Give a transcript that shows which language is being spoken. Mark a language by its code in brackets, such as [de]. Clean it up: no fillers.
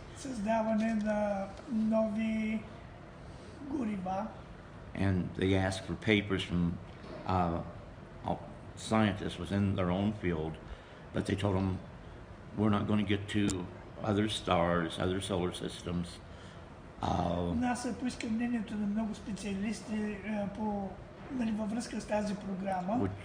[bg] създаване на нови горива. [en] and they asked for papers from scientists within their own field, but they told them we're not going to get to other stars, other solar systems. [bg] НАСА поиска мнението на много специалисти във връзка с тази програма,